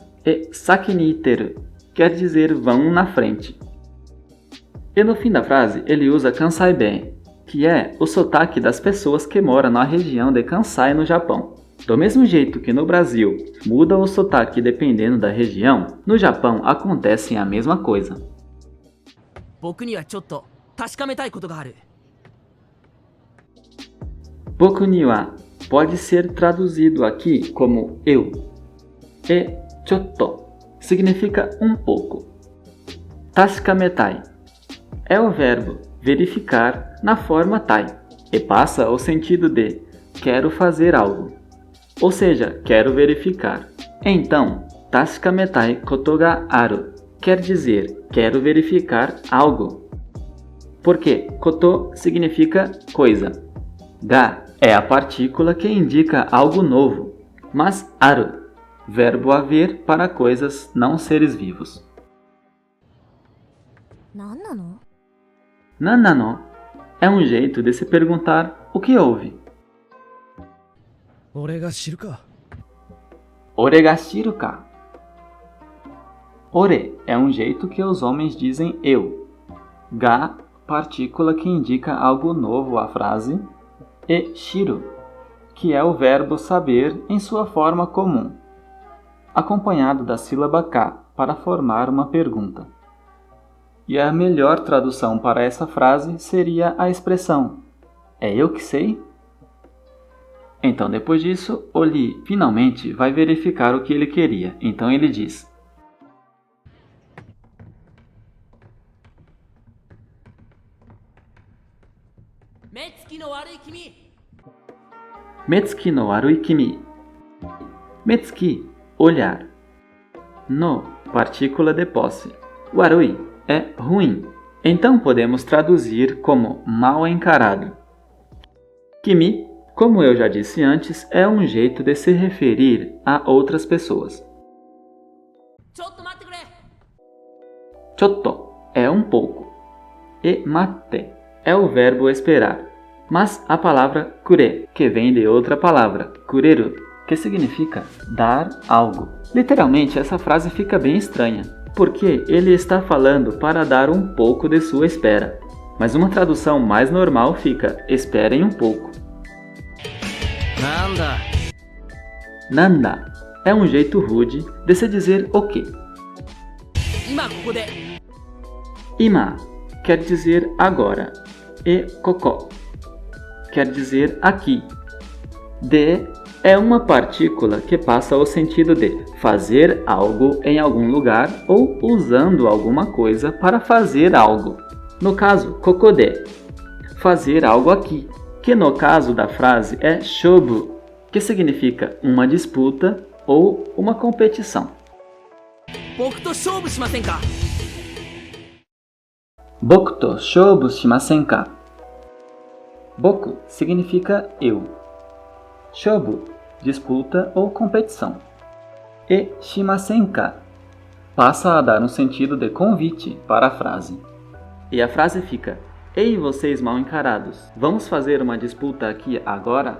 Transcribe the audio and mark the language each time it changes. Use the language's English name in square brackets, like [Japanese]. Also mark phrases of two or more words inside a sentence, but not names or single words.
[Portuguese] E [Japanese] 先に行ってる [Portuguese] quer dizer vão na frente. E no fim da frase ele usa [Japanese] 関西弁, [Portuguese] que é o sotaque das pessoas que moram na região de Kansai, no Japão. Do mesmo jeito que no Brasil muda o sotaque dependendo da região, no Japão acontece a mesma coisa. [Japanese] 僕にはちょっと確かめたいことがある。僕には [Portuguese] pode ser traduzido aqui como eu. E chotto significa um pouco. Tasukametai é o verbo verificar na forma tai e passa o sentido de quero fazer algo, ou seja, quero verificar. Então, [Japanese] 確かめたいことがある [Portuguese] quer dizer quero verificar algo, porque koto significa coisa. Ga é a partícula que indica algo novo, mas aru, verbo haver para coisas não seres vivos. [Japanese] 何なの？ [Portuguese] Nanano é um jeito de se perguntar o que houve. [Japanese] 俺が知るか。俺が知るか? [Portuguese] Ore é um jeito que os homens dizem eu. Ga, partícula que indica algo novo à frase. E shiru, que é o verbo saber em sua forma comum, acompanhado da sílaba ka para formar uma pergunta. E a melhor tradução para essa frase seria a expressão é eu que sei? Então, depois disso, Oli finalmente vai verificar o que ele queria. Então ele diz: [Japanese] 目つきの悪い君。目つきの悪い君。目つき, [Portuguese] olhar. No, partícula de posse. Warui é ruim. Então podemos traduzir como mal encarado. Kimi, como eu já disse antes, é um jeito de se referir a outras pessoas. [Japanese] ちょっと待ってくれ。 [Portuguese] Chotto é um pouco. E matte é o verbo esperar. Mas a palavra kure, que vem de outra palavra, kureru, que significa dar algo. Literalmente, essa frase fica bem estranha, porque ele está falando para dar um pouco de sua espera. Mas uma tradução mais normal fica esperem um pouco. [Japanese] なんだ。 [Portuguese] Nanda é um jeito rude de se dizer o quê? [Japanese] 今ここで。 [Portuguese] Ima quer dizer agora e koko quer dizer aqui. De é uma partícula que passa o sentido de fazer algo em algum lugar ou usando alguma coisa para fazer algo. No caso, kokode, fazer algo aqui, que no caso da frase é shobu, que significa uma disputa ou uma competição. [Japanese] 僕と勝負しませんか。僕と勝負しませんか? [Portuguese] Boku significa eu. Shobu, disputa ou competição. E [Japanese] しませんか [Portuguese] passa a dar um sentido de convite para a frase. E a frase fica: ei, vocês mal encarados, vamos fazer uma disputa aqui agora?